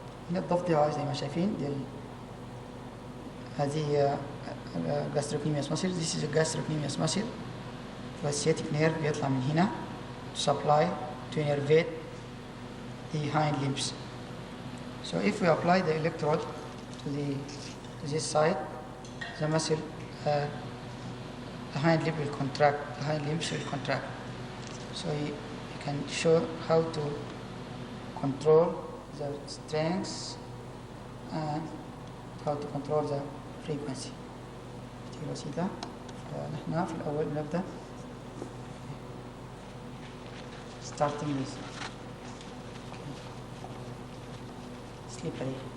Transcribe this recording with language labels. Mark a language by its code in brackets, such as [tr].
[ar] هنا الضفدع زي ما شايفين هذه gastrocnemius muscle. [en] This is a gastrocnemius muscle. Sciatic nerve [ar] بيطلع من هنا [en] to supply to innervate the hind limbs. So if we apply the electrode to this side, the muscle, the hind limb will contract. The hind limbs will contract. So you can show how to control the strength and how to control the frequency. [ar] بسيطة. فنحن في الأول نبدأ [en] starting with slippery.